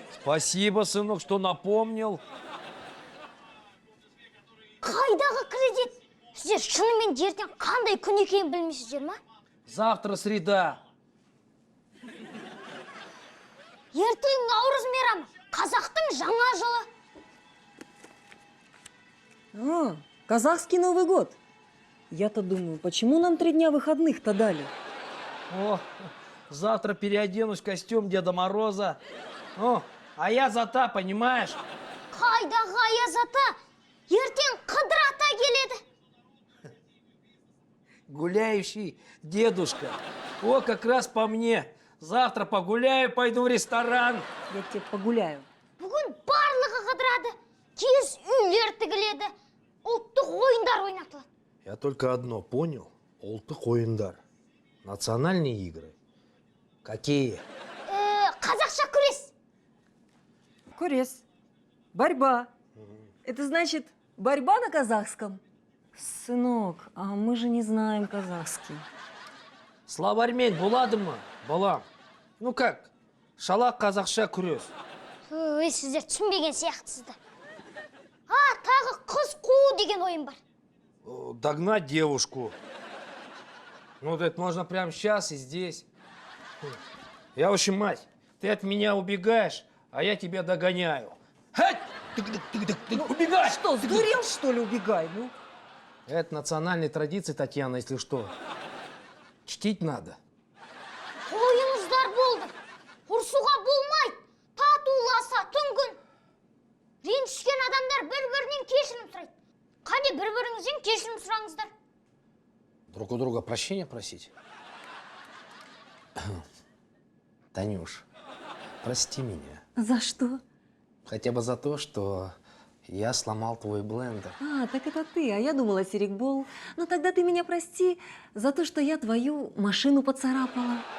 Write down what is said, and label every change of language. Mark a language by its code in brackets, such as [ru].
[ru] Спасибо, сынок, что напомнил. [kk] Қайдағы кредит? Сіздер шынымен ертең қандай күн екенін білмейсіздер ма? [ru] Завтра среда. [kk] Ертең Наурыз мейрамы, қазақтың жаңа жылы. [ru] Казахский Новый год. Я-то думаю, почему нам 3 дня выходных-то дали? О, завтра переоденусь в костюм Деда Мороза. О, а я зата, понимаешь? [kk] Қайдағы аяз ата? Ертең Қыдыр ата келеді. [ru] Гуляющий дедушка. О, как раз по мне. Завтра погуляю, пойду в ресторан. Я тебе погуляю. [kk] Бүгін барлығы қыдырады. Киіз үйлер тігіледі. Ұлттық ойындар ойнатылады. [ru] Я только одно понял. [kk] Ұлттық ойындар. [ru] Национальные игры. Какие? [kk] Қазақша күрес. [ru] Курес. Борьба. Это значит борьба на казахском? Сынок, а мы же не знаем казахский. [kk] Словармен болады ма, балам? [ru] Ну как? [kk] Шалақ қазақша күрес. Сіздер түсінбеген сияқтысыздар. Тағы қыз қуу деген ойын бар. [ru] Догнать девушку. Ну, вот это можно прямо сейчас и здесь. Я, в общем, мать, ты от меня убегаешь, а я тебя догоняю. Убегай! Что, сдурел, что ли, убегай? Ну? Это национальные традиции, Татьяна, если что. Чтить надо. [kk] Ойыңыздар болды. Ұрсуға болмайды. Татуласа түнгін. Ренжіскен адамдар бір-бірінен кешірім сұрайды. Қане бір-біріңізден кешірім сұраңыздар. [ru] Друг у друга прощения просить? Танюш, прости меня. За что? Хотя бы за то, что я сломал твой блендер. Так это ты, а я думала, Серикбол. Ну тогда ты меня прости за то, что я твою машину поцарапала.